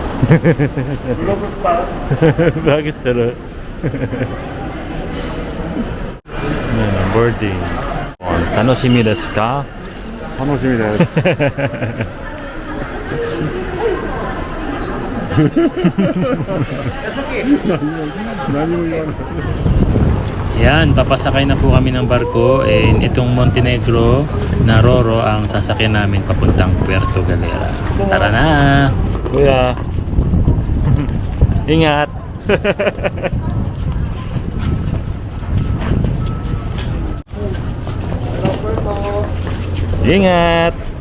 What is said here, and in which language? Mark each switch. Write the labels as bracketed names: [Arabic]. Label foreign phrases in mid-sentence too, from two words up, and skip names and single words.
[Indonesian] Bagus terus. [English] Boarding. [Japanese] 楽しみですか? 楽しみです。何も言わない。 [Filipino] Yan, papasakay na po kami ng barko and itong Montenegro na Roro ang sasakyan namin papuntang Puerto Galera. Tara na! Kuya! Ingat! Ingat!